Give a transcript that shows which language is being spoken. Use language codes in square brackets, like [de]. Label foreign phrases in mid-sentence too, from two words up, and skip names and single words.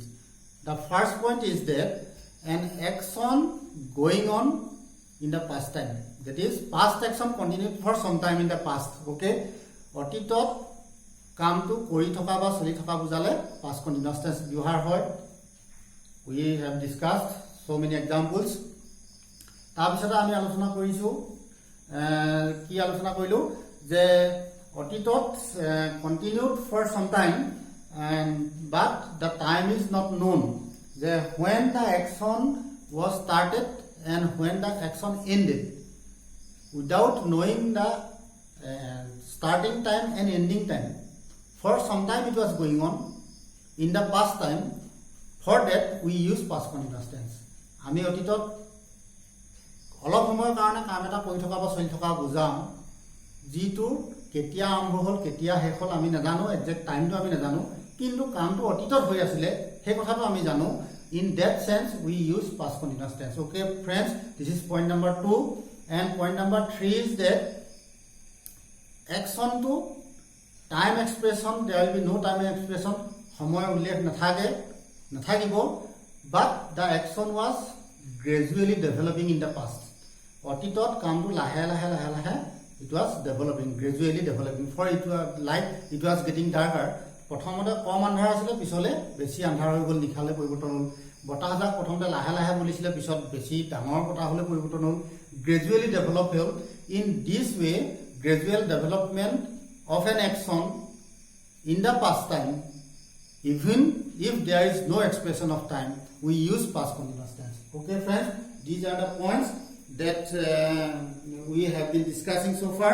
[en] The first point is that an action going on in the past time, that is past action continued for some time in the past. [as] Okay, অতীতত কামটো কৰি থকা বা চলি থকা বুজালে [en] past continuous tense [as] ব্যৱহাৰ হয়. [en] We have discussed so many examples. [as] তাৰপিছত আমি আলোচনা কৰিছো কি আলোচনা কৰিলো যে অতীতত [en] continued for some time and but the time is not known, যে when the action was started and when the action ended. Without knowing the starting time and ending time, for some time it was going on in the past time. For that we use past continuous tense. [as] আমি অতীতত অলপ সময়ৰ কাৰণে কাম এটা কৰি থকা বা চলি থকা বুজাম, যিটো কেতিয়া আৰম্ভ হ'ল কেতিয়া শেষ হ'ল আমি নাজানো, [en] exact time [as] আমি নাজানো, কিন্তু কামটো অতীতত হৈ আছিলে সেই কথাটো আমি জানো. [en] In that sense we use past continuous tense. Okay, friends, this is point number 2. And point number 3 is that action to time expression, there will be no time expression, [as] সময় উল্লেখ নাথাকিব, [en] but the action was gradually developing in the past. [as] অতীতত কামটো লাহে লাহে [en] it was developing, gradually developing. For it was like it was getting darker. [as] প্ৰথমতে কম আন্ধাৰ আছিলে, পিছলে বেছি আন্ধাৰ হৈ গ'ল, নিশালে পৰিৱৰ্তন হ'ল. বতাহজাক প্ৰথমতে লাহে লাহে বলিছিলে, পিছত বেছি ডাঙৰ বতাহ হ'লে পৰিৱৰ্তন হ'ল. [en] Gradually develop হ'ল. In this way, gradual development of an action in the past time, even if there is no expression of time, we use past continuous tense. Okay, friends, these are the points that we have been discussing so far.